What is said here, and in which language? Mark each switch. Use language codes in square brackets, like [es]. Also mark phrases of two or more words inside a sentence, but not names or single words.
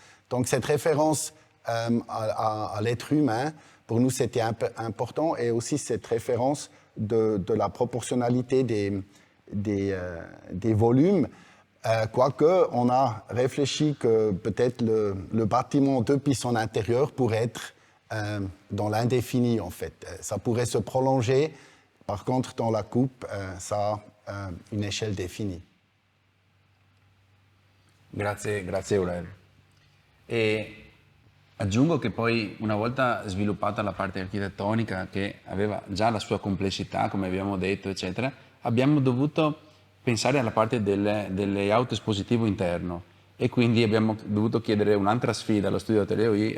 [fr] Donc, cette référence à l'être humain, pour nous, c'était important, et aussi cette référence de la proportionnalité des volumes, quoique on a réfléchi que peut-être le bâtiment depuis son intérieur pourrait être dans l'indéfini en fait. Ça pourrait se prolonger, par contre dans la coupe, ça a une échelle définie. [it] Grazie Aurelio. E aggiungo che poi, una volta sviluppata la parte architettonica, che aveva già la sua complessità, come abbiamo detto, eccetera, abbiamo dovuto pensare alla parte del layout espositivo interno e quindi abbiamo dovuto chiedere un'altra sfida allo studio Atelier.